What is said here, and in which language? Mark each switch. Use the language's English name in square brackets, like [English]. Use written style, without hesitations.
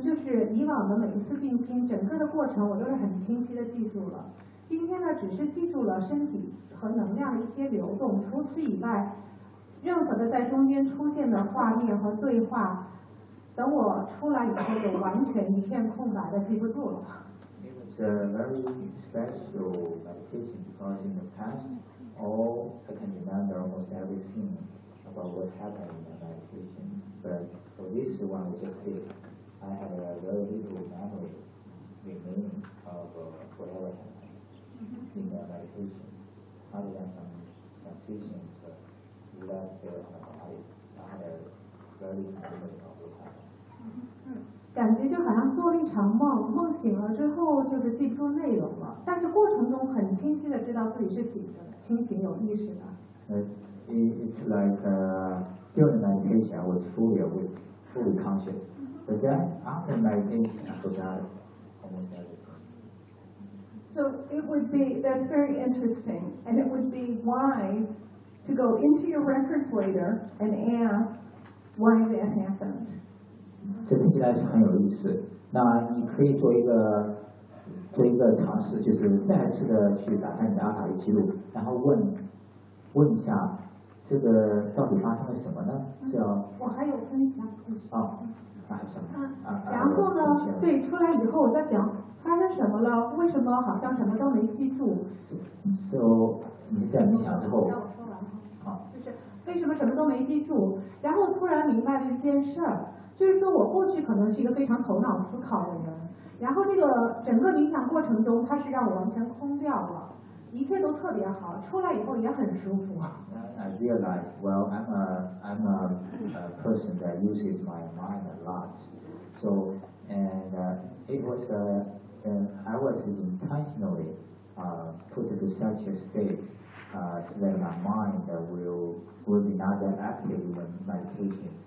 [Chinese] 就是以往的每一次静心，整个的过程我都是很清晰的记住了。今天呢，只是记住了身体和能量的一些流动，除此以外，任何的在中间出现的画面和对话，等我出来以后就完全一片空白的记不住了。 [English] It was a very special meditation because in the past. I can remember almost everything about what happened in the meditation, but for this one we just did, I had a very little memory remaining of whatever happened in the meditation, other than some sensations left there in my body. I had a very little memory of what happened. [Chinese] 感觉就好像做了一场梦，梦醒了之后就是记不住内容了，但是过程中很清晰的知道自己是醒的，清醒有意识的。 [English] It's like during meditation I was fully conscious, but then after meditation I forgot almost everything. So it would be that's very interesting, and it would be wise to go into your records later and ask why that happened. [Chinese] 这听起来是很有意思，那你可以做一个尝试，就是再次的去打开你的阿卡丽记录，然后问一下这个到底发生了什么呢？我还有分享故事。还有什么？然后呢，对，出来以后我在想发生什么了，为什么好像什么都没记住。 So, 你在冥想之后。让我说完。就是为什么什么都没记住，然后突然明白了一件事儿。就是说我过去可能是一个非常头脑思考的人，然后这个整个冥想过程中它是让我完全空掉了，一切都特别好，出来以后也很舒服。 [English] I realized, well, I'm a person that uses my mind a lot. So, and it was, I was intentionally put to such a state so that my mind will be not that active when meditation.